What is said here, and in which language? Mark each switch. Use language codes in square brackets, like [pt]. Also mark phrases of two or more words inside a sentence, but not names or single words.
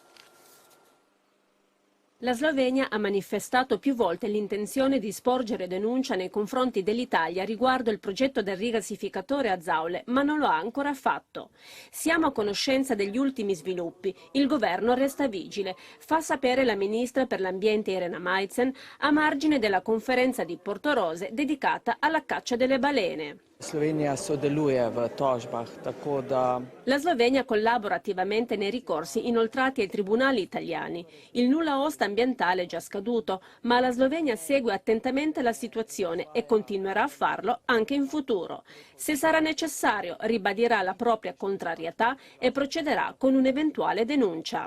[it] La Slovenia ha manifestato più volte l'intenzione di sporgere denuncia nei confronti dell'Italia riguardo il progetto del rigassificatore a Zaule, ma non lo ha ancora fatto. Siamo a conoscenza degli ultimi sviluppi. Il governo resta vigile, fa sapere la ministra per l'ambiente Irena Maizer a margine della conferenza di Portorose dedicata alla caccia delle balene. [sl] Slovenija sodeluje v tožbah, tako da... [it] La Slovenia collabora attivamente nei ricorsi inoltrati ai tribunali italiani. Il nulla osta ambientale è già scaduto, ma la Slovenia segue attentamente la situazione e continuerà a farlo anche in futuro. Se sarà necessario, ribadirà la propria contrarietà e procederà con un'eventuale denuncia.